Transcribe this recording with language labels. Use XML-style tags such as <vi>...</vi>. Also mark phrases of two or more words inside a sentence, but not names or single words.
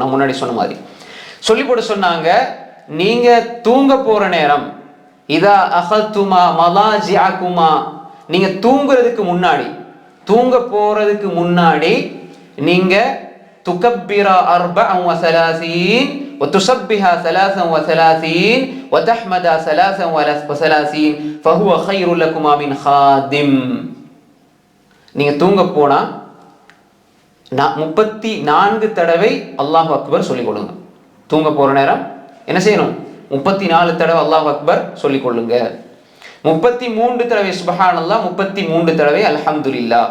<ta>நான் முன்னாடி சொன்ன மாதிரி சொல்லி போட்டு சொன்னாங்க, நீங்கள் தூங்க போகிற நேரம்</ta> <ar>إذا أخذتما مضاجعكما,</ar> <ta>நீங்கள் தூங்குறதுக்கு முன்னாடி நீங்கள் துகப்பிரா 34</ta> <ar>وتسبها 33 وتحمدا 33 فهو خير لكما من خادم.</ar> <ta>நீங்கள் தூங்க போனா 34 தடவை</ta> <ar>الله أكبر</ar> <ta>சொல்லிக் கொள்ளுங்க. தூங்க போற நேரம் என்ன செய்யணும்? 34 தடவை</ta> <ar>الله أكبر</ar> <ta>சொல்லிக் கொள்ளுங்க. 33 தடவை சுப்ஹானல்லாஹ், 33 தடவை அல்ஹம்துலில்லாஹ்.</ta>